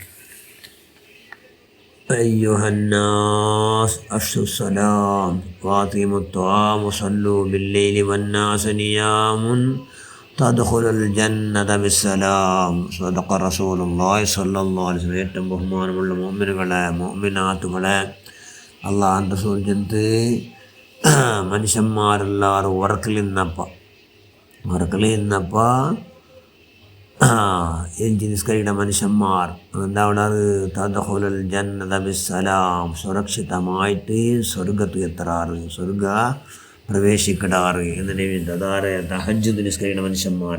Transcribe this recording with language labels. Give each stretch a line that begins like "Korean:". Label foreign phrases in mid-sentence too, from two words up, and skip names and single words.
Arabic: أيها الناس أفشوا السلام وأطعموا الطعام وصلوا بالليل والناس نيام تدخل الجنة بالسلام. صدق رسول الله صلى الله عليه وسلم.
Malayalam: ഏറ്റവും ബഹുമാനമുള്ള മുഅ്മിനുകളെ മുഅ്മിനാത്തുകളെ, അല്ലാഹുവിൻ്റെ റസൂൽ ജനത്തെ മനുഷ്യന്മാരെല്ലാവരും ഉറക്കലിന്നപ്പോൾ എഞ്ചി നിസ്കരിക്കുന്ന മനുഷ്യന്മാർ എന്താ
Arabic: تدخلوا الجنة بسلام,
Malayalam: സുരക്ഷിതമായിട്ട് സ്വർഗത്ത് എത്താറ്, സ്വർഗ പ്രവേശിക്കടാറ് എന്നതിന് വേണ്ടി അതാരെ തഹജ്ജുദ് നിസ്കരിക്കുന്ന മനുഷ്യന്മാർ.